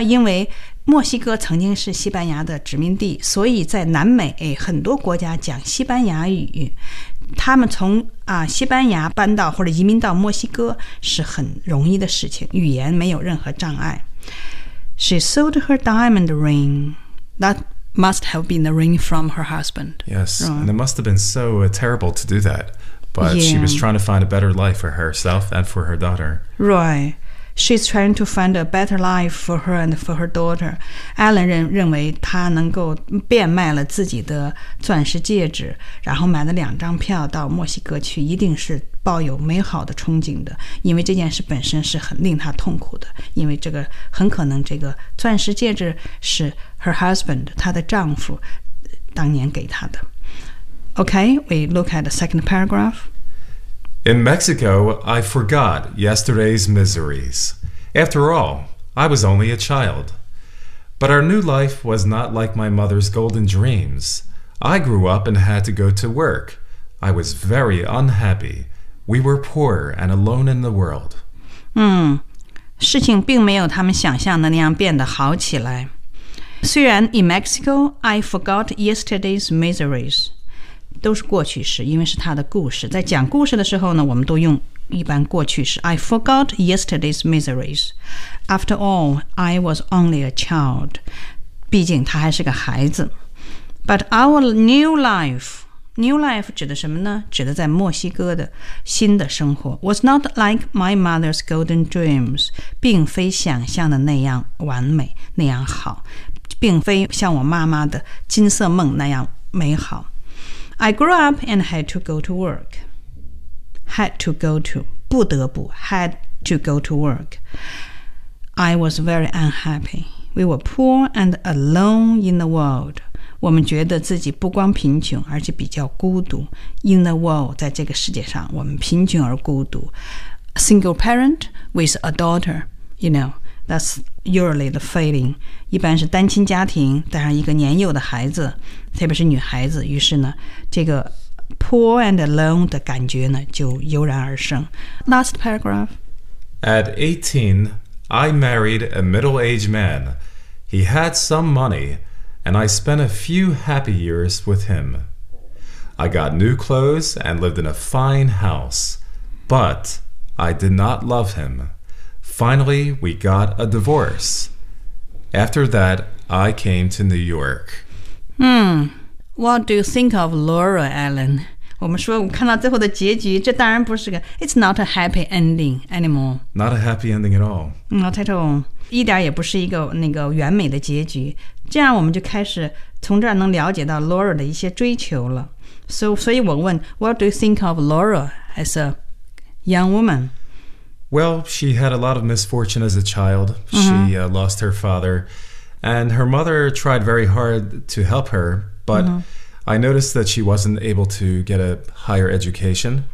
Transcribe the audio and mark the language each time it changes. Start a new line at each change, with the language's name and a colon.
Chinese: 因为墨西哥曾经是西班牙的殖民地，所以在南美很多国家讲西班牙语。他们从西班牙搬到或者移民到墨西哥是很容易的事情，语言没有任何障碍。
English: She sold her diamond ring. That must have been the ring from her husband. Yes, and it must have been so terrible to do that. But she was trying to find a better life for herself and for her daughter. Right. She's trying to find a better life for her and for her daughter.
Chinese: Alan 认为他能够变卖了自己的钻石戒指，然后买了两张票到墨西哥去，一定是抱有美好的憧憬的，因为这件事本身是很令他痛苦的，因为这个很可能这个钻石戒指是
English: her husband,
Chinese: 她的丈夫当年给她的。
English: Okay, we look at the second paragraph. In Mexico, I forgot yesterday's miseries. After all, I was only a child. But our new life was not like my mother's golden dreams. I grew up and had to go to work. I was very unhappy. We were poor and alone in the world.
Chinese: 事情并没有他们想象的那样变得好起来。虽然
English: in Mexico, I forgot yesterday's miseries.
Chinese: 都是过去式，因为是他的故事。在讲故事的时候呢，我们都用一般过去式。
English: I forgot yesterday's miseries. After all, I was only a child.
Chinese: 毕竟他还是个孩子。
English: But our new life
Chinese: 指的什么呢？指的在墨西哥的新的生活。
English: Was not like my mother's golden dreams.
Chinese: 并非想象的那样完美，那样好。并非像我妈妈的金色梦那样美好。
English: I grew up and had to go to work. Had to go to,
Chinese: 不得不
English: had to go to work. I was very unhappy. We were poor and alone in the world.
Chinese: 我们觉得自己不光贫穷，而且比较孤独。
English: In the world,
Chinese: 在这个世界上，我们贫穷而孤独。
English: A single parent with a daughter, you know, that's usually the feeling.
Chinese: 一般是单亲家庭，带上一个年幼的孩子。特别是女孩子，于是呢，这个
English: poor and alone
Chinese: 的感觉呢就油然而生。
English: Last paragraph. At 18, I married a middle-aged man. He had some money, and I spent a few happy years with him. I got new clothes and lived in a fine house, but I did not love him. Finally, we got a divorce. After that, I came to New York. What do you think of Laura, Alan?
Chinese: 我们说我们看到最后的结局，这当然不是个
English: It's not a happy ending anymore. Not a happy ending at all. Not at all.
Chinese: 一点也不是一个那个完美的结局。这样我们就开始从这儿能了解到 Laura 的一些追求了。所以我问
English: What do you think of Laura as a young woman? Well, she had a lot of misfortune as a child. She lost her father. And her mother tried very hard to help her, but I noticed that she wasn't able to get a higher education.